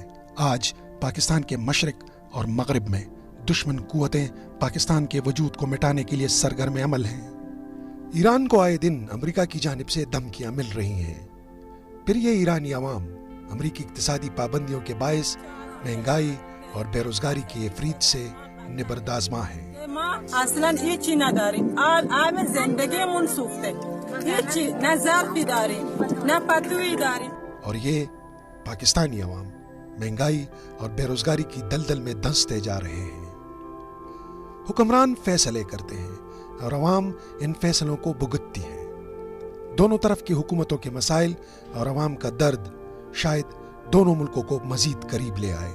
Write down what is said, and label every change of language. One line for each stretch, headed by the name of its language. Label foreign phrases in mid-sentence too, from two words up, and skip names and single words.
Urdu: آج پاکستان کے مشرق اور مغرب میں دشمن قوتیں پاکستان کے وجود کو مٹانے کے لیے سرگرم عمل ہیں۔ ایران کو آئے دن امریکہ کی جانب سے دھمکیاں مل رہی ہیں، پھر یہ ایرانی عوام امریکی اقتصادی پابندیوں کے باعث مہنگائی اور بے روزگاری کی افریت سے نبردآزما ہے۔
Persian: اصلا هیچی نداریم، آب زندگیمون سوخته، هیچی نه ظرفی داریم نه پتویی داریم۔
Urdu: اور یہ پاکستانی عوام مہنگائی اور بے روزگاری کی دلدل میں دھنستے جا رہے ہیں۔ حکمران فیصلے کرتے ہیں اور عوام ان فیصلوں کو بھگتتی ہے۔ دونوں طرف کی حکومتوں کے مسائل اور عوام کا درد شاید دونوں ملکوں کو مزید قریب لے آئے۔